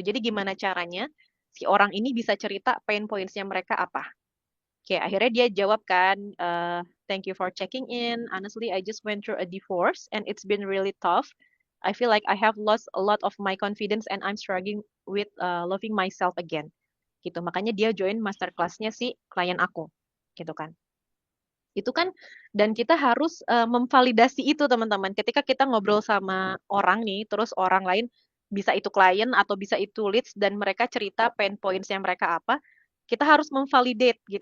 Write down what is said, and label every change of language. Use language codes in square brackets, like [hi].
[id] Jadi gimana caranya si orang ini bisa cerita pain points-nya mereka apa? Oke, akhirnya dia jawab kan, [en] thank you for checking in. Honestly, I just went through a divorce and it's been really tough. I feel like I have lost a lot of my confidence and I'm struggling with loving myself again. [id] Gitu. Makanya dia join masterclass-nya si klien aku. Gitu kan. Itu kan dan kita harus memvalidasi itu teman-teman. Ketika kita ngobrol sama orang nih, terus orang lain bisa itu klien atau bisa itu leads dan mereka cerita pain points-nya mereka apa, kita harus memvalidate gitu.